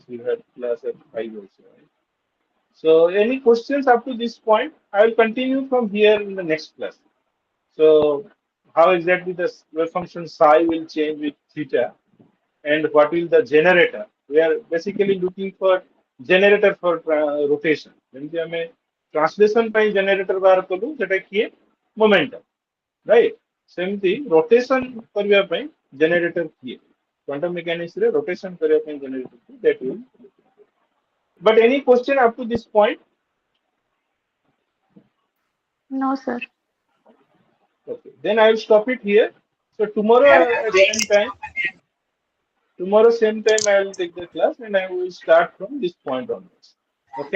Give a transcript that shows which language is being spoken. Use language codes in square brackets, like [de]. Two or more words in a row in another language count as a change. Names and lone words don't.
[en] we had class at 5 also right so any questions up to this point I will continue from here in the next class so how exactly the wave function psi will change with theta and what will the generator we are basically looking for generator for rotation [or] ଯେମିତି ଆମେ [en] translation ପାଇଁ generator [or] ବାହାର କଲୁ ସେଟା କିଏ [en] momentum right ସେମିତି rotation [or] କରିବା ପାଇଁ [en] generator କିଏ quantum mechanics ରେ rotation [or] କରିବା ପାଇଁ [en] generator କିଏ that will but any question up to this point No, sir. okay then I will stop it here so tomorrow at same time tomorrow same time I will take the class and I will start from this point onwards okay